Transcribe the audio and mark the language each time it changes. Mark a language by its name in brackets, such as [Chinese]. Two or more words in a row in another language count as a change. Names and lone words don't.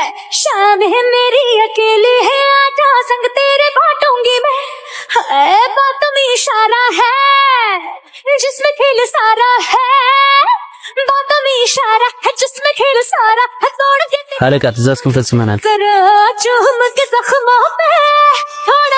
[Hindi] शाम है मेरी अकेली है आजा संग तेरे बांटूंगी मैं। है बातों में इशारा है जिसमें खेल सारा है। बातों में इशारा है जिसमें खेल सारा है। तोड़ के [Amharic] አለቃ ትእዛዝ ክንፈጽመናል። [Hindi] चूम के जख्मों पे थोड़ा